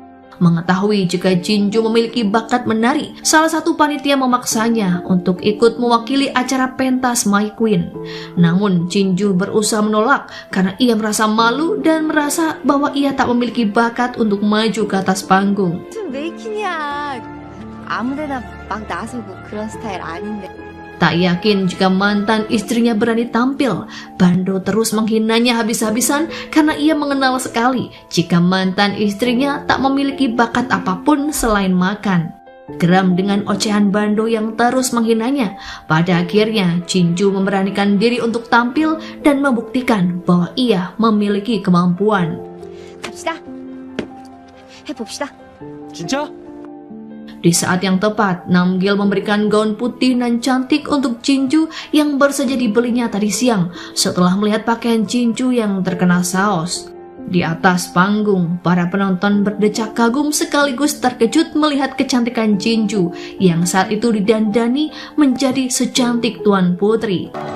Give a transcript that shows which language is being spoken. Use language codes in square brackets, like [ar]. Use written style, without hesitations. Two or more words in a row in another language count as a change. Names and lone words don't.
[id] Mengetahui jika Jinju memiliki bakat menari, salah satu panitia memaksanya untuk ikut mewakili acara pentas My Queen. Namun Jinju berusaha menolak karena ia merasa malu dan merasa bahwa ia tak memiliki bakat untuk maju ke atas panggung. [ko] 메이킹이야. 아무데나 막 나서고 그런 스타일 아닌데. [id] Tak yakin jika mantan istrinya berani tampil, Bando terus menghinanya habis-habisan karena ia mengenal sekali jika mantan istrinya tak memiliki bakat apapun selain makan. Geram dengan ocehan Bando yang terus menghinanya, pada akhirnya Jinju memberanikan diri untuk tampil dan membuktikan bahwa ia memiliki kemampuan. [ko] 갑시다. 해봅시다. 진짜? [id] Di saat yang tepat, Namgil memberikan gaun putih nan cantik untuk Jinju yang baru saja dibelinya tadi siang setelah melihat pakaian Jinju yang terkena saus. Di atas panggung, para penonton berdecak kagum sekaligus terkejut melihat kecantikan Jinju yang saat itu didandani menjadi secantik Tuan Putri.